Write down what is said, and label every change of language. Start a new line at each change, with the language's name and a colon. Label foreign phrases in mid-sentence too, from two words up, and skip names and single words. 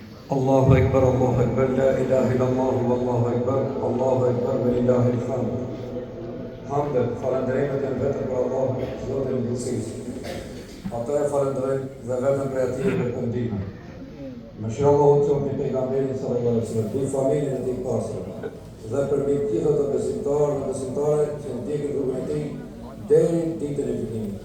Arabic: الله أكبر، لا إله إلا الله، والله أكبر، ولله الحمد.
Albanian: Hamdet, falënderimet janë vetëm për Allah, Zotin e Butësisë. Ato e falënderojmë dhe vetëm për atij e pendime. Mëshira Allahut qoftë mbi pejgamberin
Arabic: صلى الله عليه وسلم,
Albanian: mbi familjen e tij pastër, dhe për mbi gjithë ato besimtarë dhe besimtare që ndjekin rrugën e tij deri në ditën e gjykimit.